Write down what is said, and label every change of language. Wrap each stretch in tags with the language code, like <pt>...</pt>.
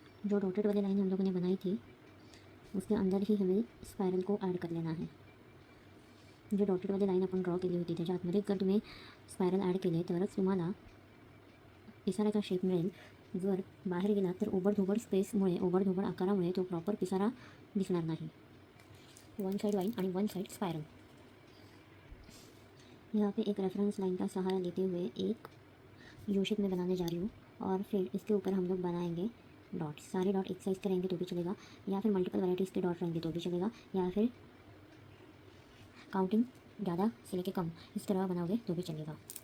<hi>जो डॉटेड वाली लाइन हम लोगों ने बनाई थी उसके अंदर ही हमें स्पायरल को ऐड कर लेना है।</hi> <mr>जो डॉटेड वाली लाईन आपण ड्रॉ केली होती त्याच्या आतमध्ये जर तुम्ही स्पायरल ॲड केले तरच तुम्हाला पिसाऱ्याचा शेप मिळेल। जर बाहेर गेला तर ओबडधोबड स्पेसमुळे, ओबडधोबड आकारामुळे तो प्रॉपर पिसारा दिसणार नाही।</mr> <en>One side line और one side spiral.</en> <hi>यहाँ पे एक रेफरेंस लाइन का सहारा लेते हुए एक यू शेप में बनाने जा रही हूँ, और फिर इसके ऊपर हम लोग बनाएंगे डॉट। सारे डॉट एक साइज़ के रहेंगे तो भी चलेगा, या फिर मल्टीपल वैराइटीज़ के डॉट रहेंगे तो भी चलेगा, या फिर काउंटिंग ज़्यादा से लेके कम इस तरह बनाओगे तो भी चलेगा।</hi>